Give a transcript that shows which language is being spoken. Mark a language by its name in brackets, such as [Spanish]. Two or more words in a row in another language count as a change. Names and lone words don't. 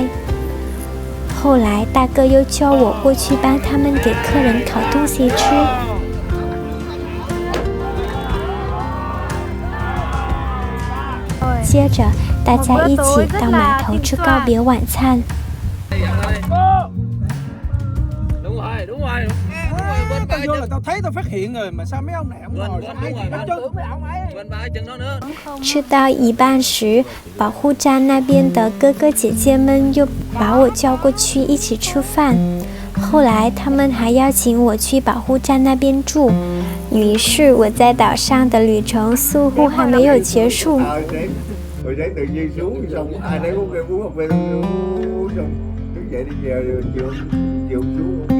[Chinese] 后来大哥又叫我过去帮他们给客人烤东西吃。接着大家一起到码头吃告别晚餐。 [Vietnamese] Tao vô là tao thấy tao phát hiện rồi mà sao mấy ông này không ngồi chứ? [Chinese] 吃到一半时，保护站那边的哥哥姐姐们又把我叫过去一起吃饭。后来他们还邀请我去保护站那边住，于是我在岛上的旅程似乎还没有结束。 [Vietnamese] Rồi đấy tự nhiên xuống xong ai đấy uống cà phê uống xong thức dậy đi về chiều xuống